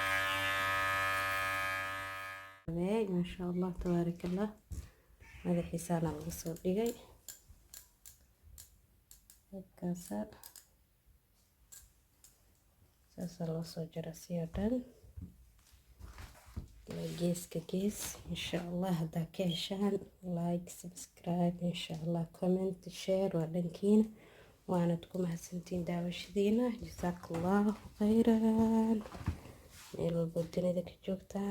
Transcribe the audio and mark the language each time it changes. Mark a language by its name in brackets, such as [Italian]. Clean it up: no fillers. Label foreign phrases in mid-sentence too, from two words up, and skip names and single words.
[Arabic] ما شاء الله تبارك الله هذا حسان الغصب دقي الكاسر [Somali] saasaa loo soo jara si oo dhan geeska gees [Arabic] إن شاء الله. [Somali] haddaa ka heshaan [English] like, subscribe, [Arabic] إن شاء الله [English] comment, share [Somali] waa dhankiina. waanad ku mahadsantiin daawashadiina. [Arabic] جزاك الله خيرا [Somali] meel walbo dunida ka joogtaan.